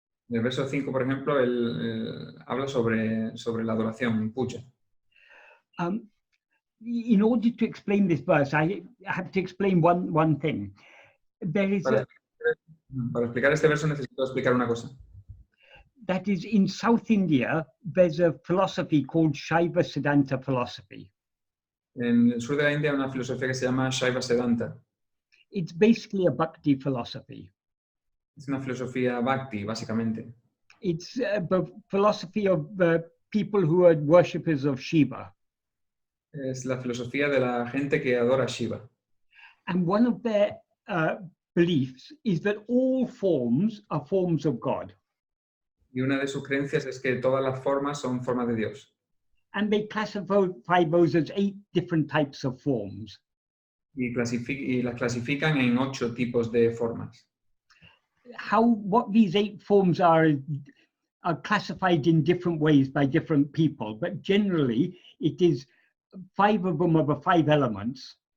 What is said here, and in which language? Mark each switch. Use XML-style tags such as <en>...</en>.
<es>En el verso 5, por ejemplo, él habla sobre la adoración, puja.</es> <en>In order to explain this verse, I have to explain one thing. There is</en> <es>Para explicar este verso necesito explicar una cosa.</es> <en>that is in South India, there's a philosophy called Shaiva Siddhanta philosophy.</en> <es>En el sur de la India hay una filosofía que se llama Shaiva Siddhanta.</es> <en>It's basically a bhakti philosophy.</en> <es>Es una filosofía bhakti, básicamente.</es> <en>It's the philosophy of people who are worshippers of Shiva.</en> <es>Es la filosofía de la gente que adora a Shiva.</es> <en>And one of their beliefs is that all forms are forms of God.</en> <es>Y una de sus creencias es que todas las formas son formas de Dios.</es> <en>And they classify those as 8 different types of forms.</en> <es>Y las clasifican en 8 tipos de formas.</es> <en>What these 8 forms are classified in different ways by different people, but generally it is 5 of them are the 5 elements.</en>